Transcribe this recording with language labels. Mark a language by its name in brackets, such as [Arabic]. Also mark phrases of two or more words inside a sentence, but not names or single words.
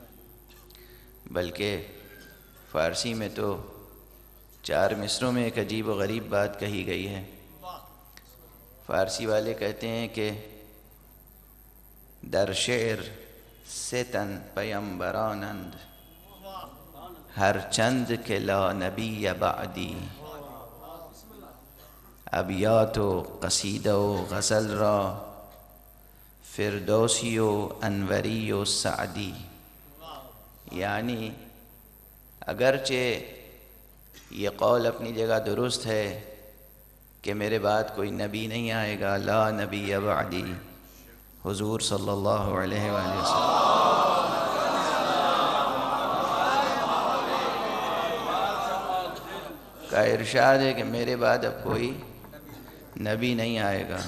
[Urdu] بلکہ فارسی میں تو 4 مصروں میں ایک عجیب و غریب بات کہی گئی ہے. فارسی والے کہتے ہیں کہ [Persian] در شعر ستن پیمبرانند، ہر چند کہ [Arabic] لا نبی بعدی. [Persian] ابیات و قصیدہ و غزل را فردوسی و انوری و سعدی. [Urdu] یعنی اگرچہ یہ قول اپنی جگہ درست ہے کہ میرے بعد کوئی نبی نہیں آئے گا، [Arabic] لا نبی بعدی، [Urdu] حضور [Arabic] صلی اللہ علیہ وآلہ وسلم [Urdu] کا ارشاد ہے کہ میرے بعد اب کوئی نبی نہیں آئے گا۔